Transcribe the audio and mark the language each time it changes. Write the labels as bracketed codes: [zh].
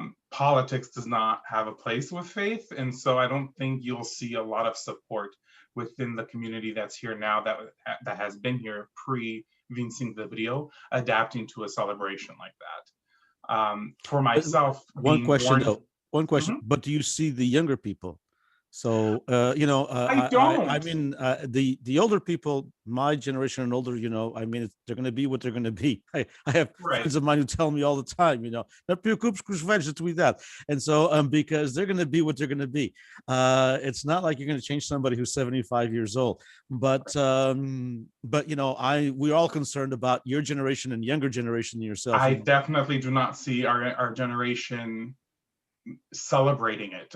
[en] Politics does not have a place with faith. And so I don't think you'll see a lot of support within the community that's here now that has been here pre-25 de Abril, adapting to a celebration like that. For myself, one question though, one question, Mm-hmm. but do you see the younger people? So, you know, I don't. I mean, the older people, my generation and older, you know, I mean, they're going to be what they're going to be. I have friends of mine who tell me all the time, you know, [pt] não te preocupes com os velhos da tua idade. [en] And so, because they're going to be what they're going to be. It's not like you're going to change somebody who's 75 years old, but you know, we're all concerned about your generation and younger generation than yourself. I definitely do not see our generation celebrating it.